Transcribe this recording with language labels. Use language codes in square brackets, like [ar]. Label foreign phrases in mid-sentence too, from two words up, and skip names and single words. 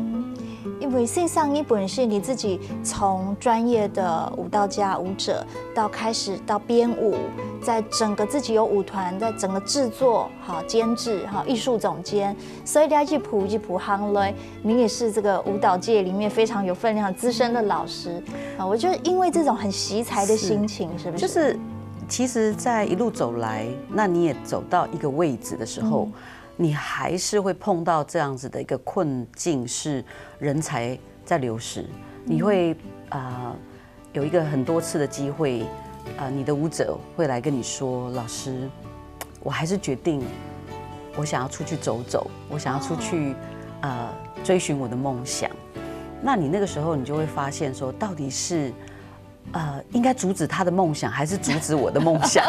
[zh] 因為線上一本是你自己從專業的舞蹈家、舞者到開始到編舞，在整個自己有舞團，在整個製作、監製、藝術總監，所以你要一步一步行來。你也是這個舞蹈界裡面非常有分量、資深的老師啊。我覺得因為這種很惜才的心情，是不是？就是其實，在一路走來，那你也走到一個位置的時候。你還是會碰到這樣子的一個困境，是人才在流失。你會有一個很多次的機會，你的舞者會來跟你說：“老師，我還是決定，我想要出去走走，我想要出去追尋我的夢想。”那你那個時候，你就會發現說，到底是应该阻止他的梦想，还是阻止我的梦想？